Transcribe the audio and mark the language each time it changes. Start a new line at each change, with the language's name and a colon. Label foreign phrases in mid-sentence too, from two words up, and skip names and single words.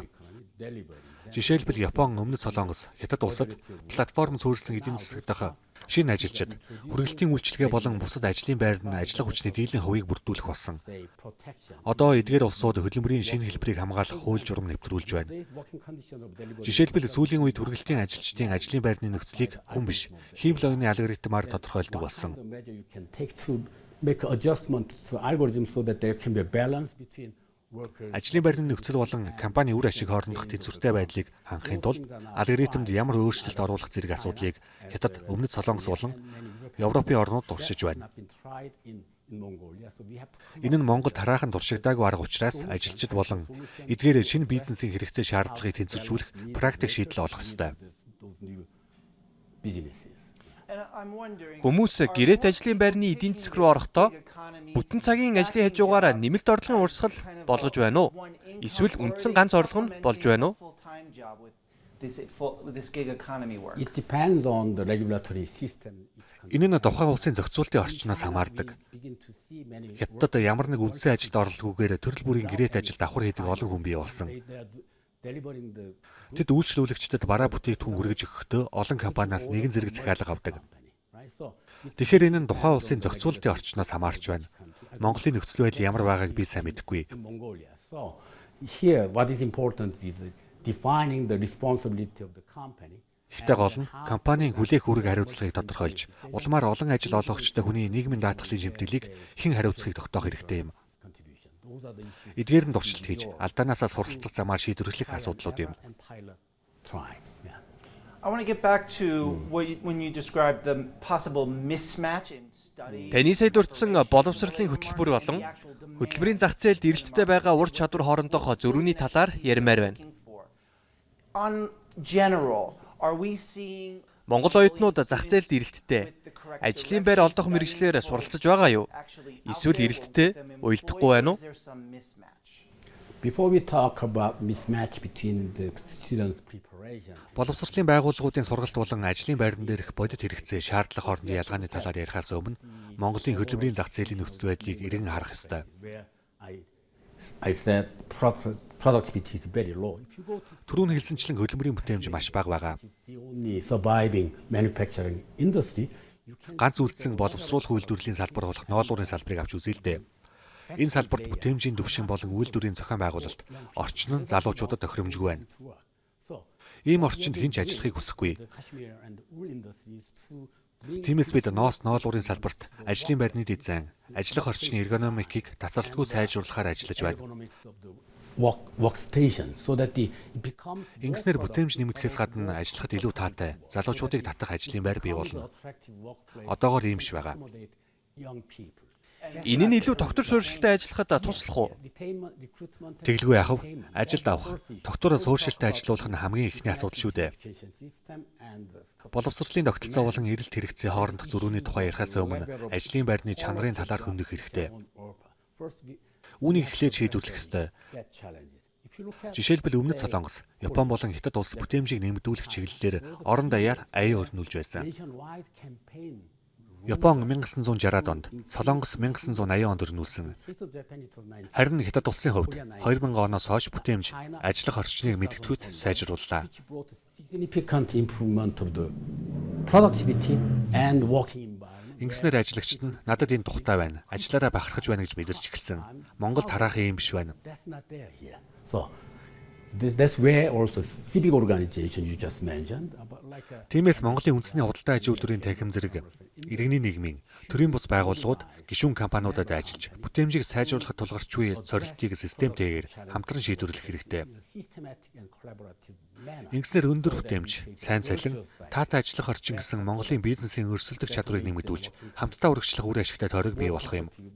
Mongolian: Жишээлбэл Япон, Өмнөд Солонгос, Хятад улсад платформ зөвлөсөн эдийн засаг дахь шинэ ажилчид хүргэлтийн үйлчилгээ болон бусад ажлын байр нь ажиллах хүчний дийлэн хувийг бүрдүүлэх болсон. Одоо эдгээр улсууд хөдөлмөрийн шинэ хэлбэрийг хамгаалах хууль журам нэвтрүүлж байна. Жишээлбэл сүүлийн үед хүргэлтийн ажилчдын ажлын байрны нөхцөлийг хүн биш, хийм логины алгоритмаар тодорхойлдог болсон.
English: Make adjustment to algorithms so that there can be a balance between workers.
Mongolian: Ажлын байрны нөхцөл болон компани үр ашиг хоорондох тэнцвэртэй байдлыг хангахын тулд алгоритмд ямар өөрчлөлт оруулах зэрэг асуудлыг Хятад, Өмнөд Солонгос болон Европын орнууд туршиж байна. Энэ нь Монголд хараахан туршигдаагүй арга учраас ажилчид болон эдгээр шинэ бизнесийн хэрэгцээ шаардлагыг тэнцвэржүүлэх практик шийдэл олох ёстой. Хүмүүс гэрээт ажлын байрны эдийн засаг руу орохдоо бүтэн цагийн ажлын хажуугаар нэмэлт орлогын урсгал болгож байна уу? Эсвэл үндсэн ганц орлого нь болж байна уу?
English: It depends on the regulatory system.
Mongolian: Энэ нь тухайн улсын зохицуултын орчноос хамаардаг. Хятадд ямар нэг үндсэн ажилд оролдоггүйгээр төрөл бүрийн гэрээт ажилд давхар хийдэг олон хүн бий болсон. Тэд үйлчлүүлэгчдэд бараа бүтээгдэхүүн хүргэж өгөхдөө олон компаниас нэгэн зэрэг захиалга авдаг. Тэгэхээр энэ нь тухайн улсын зохицуултын орчноос хамаарч байна. Монголын нөхцөл байдал ямар байгааг би сайн мэдэхгүй.
English: Here what is important is defining the responsibility of the company.
Mongolian: Ихтэй гол нь компанийн хүлээх үүрэг хариуцлагыг тодорхойлж, улмаар олон ажил олгогчтой хүний нийгмийн даатгалын шимтгэлийг хэн хариуцахыг тогтоох хэрэгтэй юм. Эдгээр нь туршилт хийж, алдаанаасаа суралцах замаар шийдвэрлэх асуудлууд юм.
English: I want to get back to when you described the possible mismatch in study.
Mongolian: Таны сая дурдсан боловсролын хөтөлбөр болон хөтөлбөрийн зах зээлд эрэлттэй байгаа ур чадвар хоорондох зөрүүний талаар ярмаар байна.
English: On general, are we seeing
Mongolian: Монгол оюутнууд зах зээлд эрэлттэй ажлын байр олдох мэргэжлээр суралцж байгаа юу? Эсвэл эрэлттэй уялдахгүй байна уу?
English: Before we talk about mismatch between the students' preparation.
Mongolian: Боловсролын байгууллагуудын сургалт болон ажлын байран дээрх бодит хэрэгцээ шаардлага хоорондын ялгааны талаар ярихаас өмнө Монголын хөдөлмөрийн зах зээлийн нөхцөл байдлыг эргэн харах ёстой.
English: I said productivity is very low. If you go to
Mongolian: Түрүүн хэлсэнчлэн хөдөлмөрийн бүтээмж маш бага байгаа.
English: the only surviving manufacturing industry, you can
Mongolian: Ганц үлдсэн боловсруулах үйлдвэрлэлийн салбар болох ноолуурын салбарыг авч үзье л дээ. Энэ салбарт бүтээмжийн төвшин болон үйлдвэрийн зохион байгуулалт орчин нь залуучуудад тохиромжгүй байна.
English: work. So
Mongolian: Ийм орчинд хэн ч ажиллахыг хүсэхгүй.
English: the cashmere and the wool industries to bring
Mongolian: Тиймээс бид ноолуурын салбарт ажлын байрны дизайн, ажиллах орчны эргономикийг тасралтгүй сайжруулахаар ажиллаж байна.
English: economics of the workstation so that it becomes
Mongolian: Ингэснээр бүтээмж нэмэгдэхээс гадна ажиллахад илүү таатай, залуучуудыг татах ажлын байр бий болно.
English: attractive workplace
Mongolian: Одоогоор ийм ш байгаа.
English: accommodate young people.
Mongolian: Энэ нь илүү тогтвор суурьшилтай ажиллахад туслах уу?
English: Detainment, recruitment, and
Mongolian: Тэглгүй яхав ажилд авах, тогтвороо суурьшилтай ажилуулах нь хамгийн ихний асуудал шүү дээ.
English: education system and the
Mongolian: Боловсролын тогтолцоо болон эрэлт хэрэгцээ хоорондох зөрүүний тухай ярихаас өмнө ажлын байрны чанарын талаар хөндөх хэрэгтэй.
English: First, we
Mongolian: Үүнийг эхлээд шийдвэрлэх ёстой.
English: get challenges. If you look at
Mongolian: Жишээлбэл Өмнөд Солонгос, Япон болон Хятад улс бүтээмжийг нэмэгдүүлэх чиглэлээр орон даяар аяа өрнүүлж байсан.
English: nationwide campaign,
Mongolian: Япон 1960-ад онд, Солонгос 1980 онд өрнүүлсэн.
English: case of Japan it was 90,
Mongolian: Харин Хятад улсын хувьд 2000 оноос хойш бүтээмж ажиллах орчныг мэдгэдэггүйт сайжрууллаа.
English: which brought a significant improvement of the productivity and working environment.
Mongolian: Ингэснээр ажлагчид нь надад энэ тухтай байна. Ажлаараа бахархаж байна гэж мэдэрч эхэлсэн. Монголд хараахан юм биш байна.
English: That's not there here. So That's where also civic organization you just mentioned.
Mongolian: Тиймээс Монголын үндэсний худалдаа аж үйлдвэрийн танхим зэрэг иргэний нийгмийн төрийн бус байгууллагууд гишүүн компаниудад ажиллаж бүтээмжийг сайжруулахад тулгарчгүй зорилтыг системтэйгээр хамтран шийдвэрлэх хэрэгтэй. Ингэснээр өндөр бүтээмж, сайн цалин, таатай ажиллах орчин гэсэн Монголын бизнесийн өрсөлдөх чадварыг нэмэгдүүлж хамтдаа үргэлжлэх үр ашигтай тойрог бий болох юм.